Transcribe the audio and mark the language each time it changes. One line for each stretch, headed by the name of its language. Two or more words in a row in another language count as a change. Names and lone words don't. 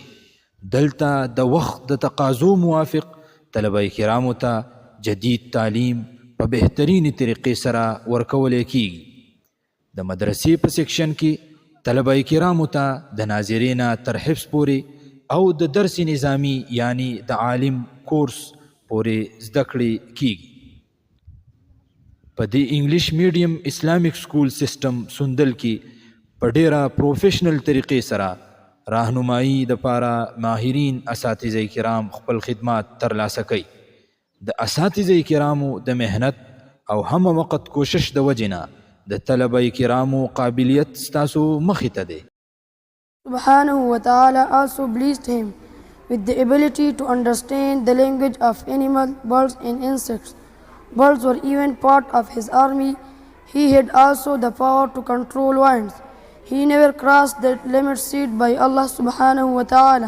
Pashto: دلته د وخت د تقاضو موافق طلبه کرامو ته جدید تعلیم په بهترینې طریقې سره ورکولی کیږي. د مدرسې په سیکشن کې طلبه کرامو ته د ناظرینه تر حفظ پورې او د درس نظامی یعنی د عالم کورس پورې زده کړې کیږي. په دې
English: English medium Islamic school system
Pashto: سندل کې په ډیره پروفیشنل طریقې سره راهنمایي د پاره ماهرین اساتذه کرام خپل خدمات ترلاسه کوي. د اساتذه کرامو د مهنت او هم وقت کوشش د وجنه د طلبه کرامو قابلیت ستاسو مخې ته دی.
Arabic: سبحانه وتعالى
English: also blessed him with the ability to understand the language of animals, birds and insects. Birds were even part of his army. He had also the power to control winds. He never crossed the limits set by Allah
Arabic: سبحانه وتعالى.